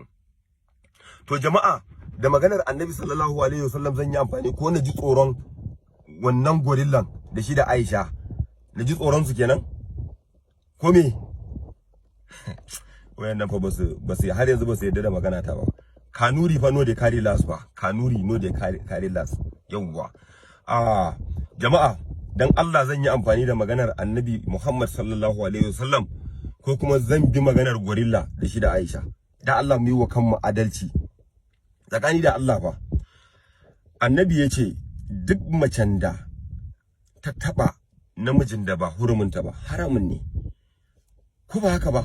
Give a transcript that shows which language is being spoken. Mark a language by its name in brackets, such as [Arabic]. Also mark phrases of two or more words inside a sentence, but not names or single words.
[Hausa] To jama'a, da maganar Annabi [Arabic] صلى الله عليه وسلم [Hausa] zan yi amfani, ko na ji tsoron wannan gorillan da shi da Aisha, na ji tsoron su kenan ko me? Wayannan fa ba su har yanzu ba su yadda da magana ta ba. [Nigerian Pidgin] Kanuri fa no de carry last ba, Kanuri no de carry last. [Hausa] Yawwa jama'a, dan Allah zan yi amfani da maganar Annabi Muhammad [Arabic] صلى الله عليه وسلم, [Hausa] ko kuma zan bi maganar gorilla da shi da Aisha. Da Allah mu yi wa kanmu adalci tsakani da Allah fa. Annabi ya ce duk macen da ta taba namijin da ba hurumunta ba haramun ne, ko ba haka ba?